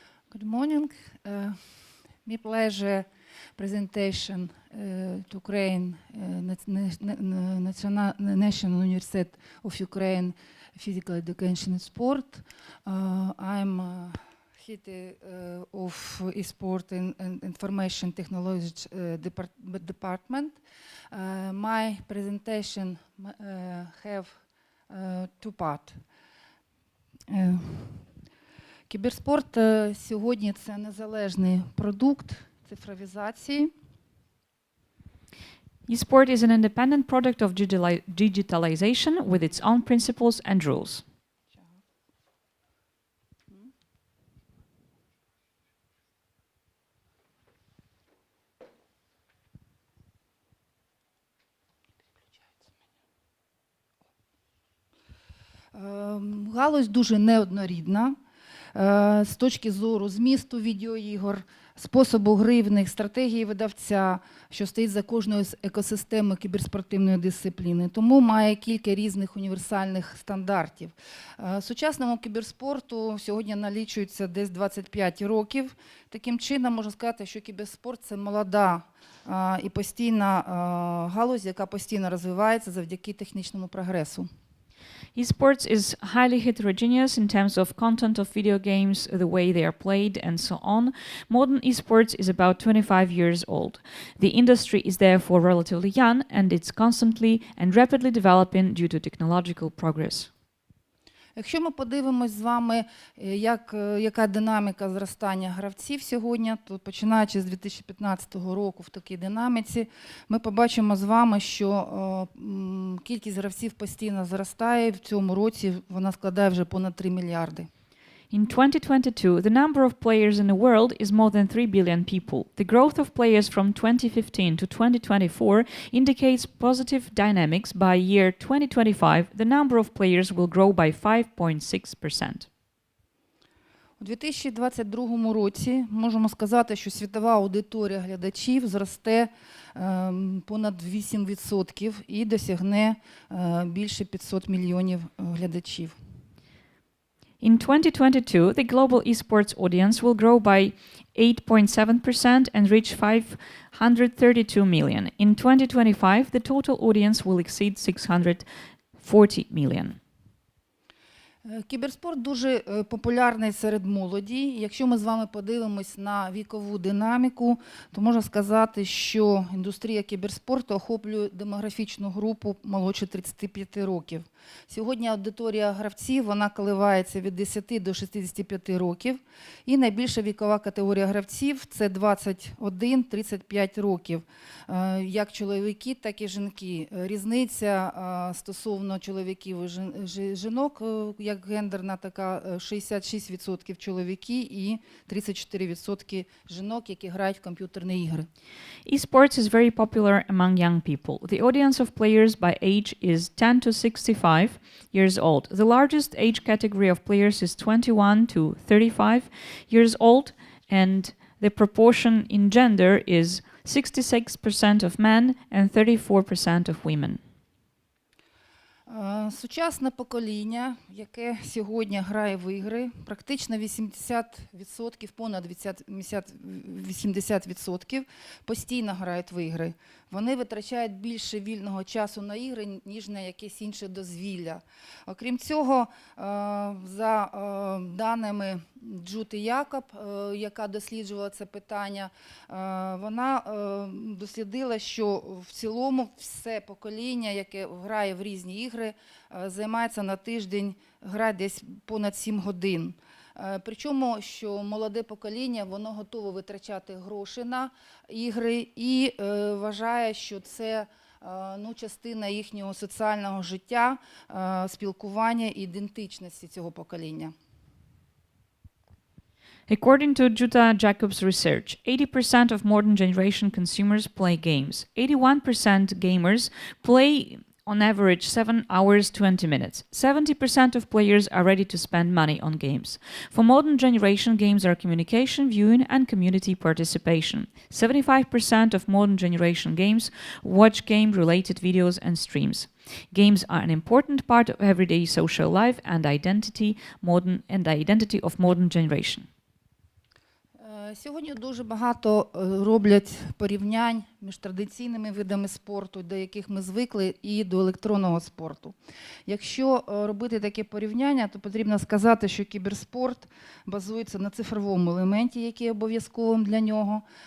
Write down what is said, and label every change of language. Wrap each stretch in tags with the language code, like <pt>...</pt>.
<en>Good morning. My pleasure presentation to Ukraine National University of Ukraine Physical Education and Sport. I'm head of e-sport and information technology department. My presentation have two parts.</en> <uk>Кіберспорт сьогодні – це незалежний продукт цифровізації.</uk> <en>E-sport is an independent product of digitalization with its own principles and rules.</en> <uk>Галузь дуже неоднорідна. З точки зору змісту відеоігор, способу гри в них, стратегії видавця, що стоїть за кожною з екосистеми кіберспортивної дисципліни. Тому має кілька різних універсальних стандартів. Сучасному кіберспорту сьогодні налічується десь 25 років. Таким чином, можна сказати, що кіберспорт – це молода і постійна галузь, яка постійно розвивається завдяки технічному прогресу.</uk> <en>Esports is highly heterogeneous in terms of content of video games, the way they are played, and so on. Modern esports is about 25 years old. The industry is therefore relatively young, and it's constantly and rapidly developing due to technological progress.</en> <uk>Якщо ми подивимось з вами, яка динаміка зростання гравців сьогодні, то починаючи з 2015 року в такій динаміці, ми побачимо з вами, що кількість гравців постійно зростає, в цьому році вона складає вже понад 3 мільярди.</uk> <en>In 2022, the number of players in the world is more than 3 billion people. The growth of players from 2015 to 2024 indicates positive dynamics. By year 2025, the number of players will grow by 5.6%.</en> <uk>У 2022 році можемо сказати, що світова аудиторія глядачів зросте понад 8% і досягне більше 500 мільйонів глядачів.</uk> <en>In 2022, the global esports audience will grow by 8.7% and reach 532 million. In 2025, the total audience will exceed 640 million.</en> <uk>Кіберспорт дуже популярний серед молоді. Якщо ми з вами подивимось на вікову динаміку, то можна сказати, що індустрія кіберспорту охоплює демографічну групу молодше 35 років. Сьогодні аудиторія гравців, вона коливається від 10 до 65 років. І найбільша вікова категорія гравців – це 21-35 років. Як чоловіки, так і жінки. Різниця стосовно чоловіків і жінок, як гендерна така, 66% чоловіки і 34% жінок, які грають в комп'ютерні ігри.</uk> <en>Esports is very popular among young people. The audience of players by age is 10 to 65 years old. The largest age category of players is 21 to 35 years old, and the proportion in gender is 66% of men and 34% of women.</en> <uk>Сучасне покоління, яке сьогодні грає в ігри, практично 80%, понад 80% постійно грають в ігри. Вони витрачають більше вільного часу на ігри, ніж на якесь інше дозвілля. Окрім цього, за даними Джути Якоб, яка досліджувала це питання, вона дослідила, що в цілому все покоління, яке грає в різні ігри, займається на тиждень, грає десь понад 7 годин. Причому, що молоде покоління, воно готове витрачати гроші на ігри і вважає, що це частина їхнього соціального життя, спілкування і ідентичності цього покоління.</uk> <en>According to Jutta Jacobs' research, 80% of modern generation consumers play games. 81% gamers play on average 7 hours 20 minutes. 70% of players are ready to spend money on games. For modern generation, games are communication, viewing, and community participation. 75% of modern generation games watch game-related videos and streams. Games are an important part of everyday social life and identity of modern generation.</en> <uk>Сьогодні дуже багато роблять порівнянь між традиційними видами спорту, до яких ми звикли, і до електронного спорту. Якщо робити таке порівняння, то потрібно сказати, що кіберспорт базується на цифровому елементі, який є обов'язковим для нього.</uk>